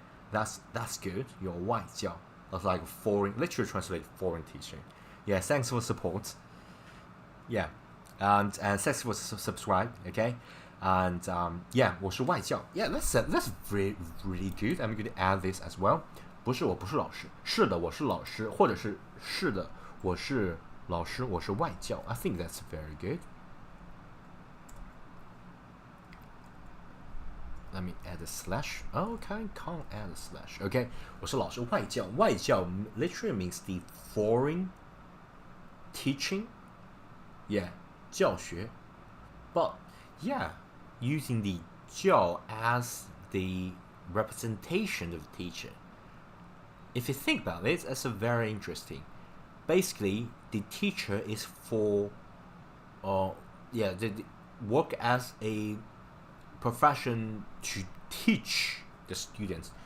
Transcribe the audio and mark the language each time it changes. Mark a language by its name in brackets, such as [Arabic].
[English] That's good. You're 外教.That's like foreign. Literally translate foreign teacher. Yeah. Thanks for support. Yeah. And thanks for subscribe. Okay. And yeah, [Chinese] 我是外教. [English] Yeah, that's really good. I'm going to add this as well. [Chinese] 不是，我不是老师。是的，我是老师，或者是的，我是老师，我是外教. [English] I think that's very good. Let me add a slash. Okay, can't add a slash. [Chinese] Okay, 我是老师，外教。 [English] 外教 literally means the foreign teaching. Yeah, 教学.But yeah, using the 教 as the representation of the teacher. If you think about it, that's a very interesting. Basically, the teacher is for, the work as a profession to teach the students.